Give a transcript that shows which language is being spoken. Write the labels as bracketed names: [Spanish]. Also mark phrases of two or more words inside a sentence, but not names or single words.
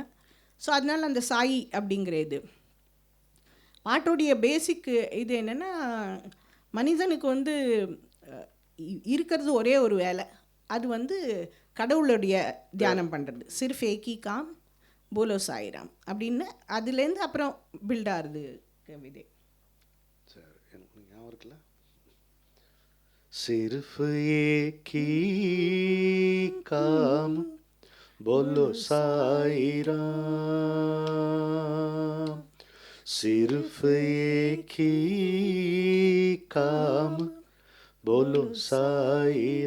[Tamil] ஸோ அதனால் அந்த சாயி அப்படிங்கிற இது பாட்டுடைய பேசிக் இது என்னென்னா, மனிதனுக்கு வந்து இருக்கிறது ஒரே ஒரு வேலை, அது வந்து கடவுளுடைய தியானம் பண்ணுறது. [Hindi] सिर्फ एक ही काम बोलो साईराम [Tamil] அப்படின்னு அதுலேருந்து அப்புறம் பில்ட் ஆகுது கவிதை. சரி, எனக்கு ஞாபகம் இருக்குல்ல, [Hindi] सिर्फ एक ही काम बोलो साई राम, सिर्फ एक ही काम बोलो साई